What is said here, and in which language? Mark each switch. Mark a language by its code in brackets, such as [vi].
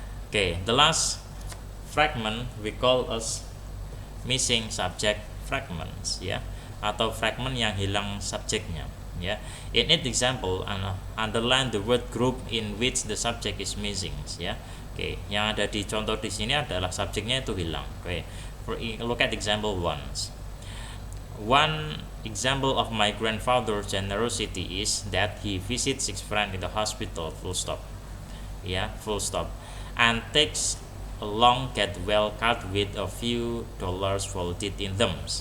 [en] Okay, the last fragment we call as missing subject fragments, ya, [id] atau fragment yang hilang subjeknya, ya. [en] In each example, underline the word group in which the subject is missing, ya. [id] Oke, yang ada di contoh di sini adalah subjeknya itu hilang. [en] Oke, look at example 1. One example of my grandfather's generosity is that he visits his friend in the hospital, full stop. Yeah, full stop. And takes a long get well card with a few dollars folded in them.